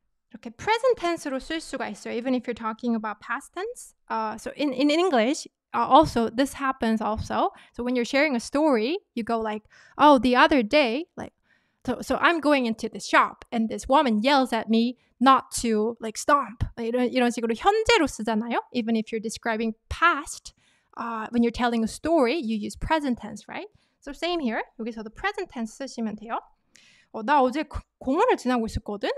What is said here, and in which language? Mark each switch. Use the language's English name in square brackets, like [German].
[Korean] 이렇게 present tense로 쓸 수가 있어요. [English] Even if you're talking about past tense. So in English, also, this happens also. So when you're sharing a story, you go like, oh, the other day, like, so I'm going into the shop and this woman yells at me not to like stomp. [Korean] 이런 식으로 현재로 쓰잖아요. [English] Even if you're describing past, when you're telling a story, you use present tense, right? So same here. [Korean] 여기서도 present tense 쓰시면 돼요. 나 어제 공원을 지나고 있었거든.